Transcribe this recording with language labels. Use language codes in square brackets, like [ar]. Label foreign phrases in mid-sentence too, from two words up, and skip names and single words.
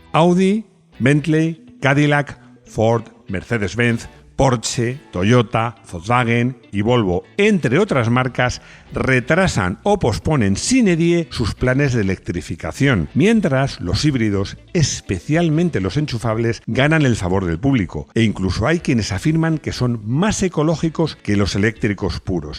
[es] Audi, Bentley, Cadillac, Ford, Mercedes-Benz, Porsche, Toyota, Volkswagen y Volvo, entre otras marcas, retrasan o posponen [la] sine die [es] sus planes de electrificación, mientras los híbridos, especialmente los enchufables, ganan el favor del público, e incluso hay quienes afirman que son más ecológicos que los eléctricos puros.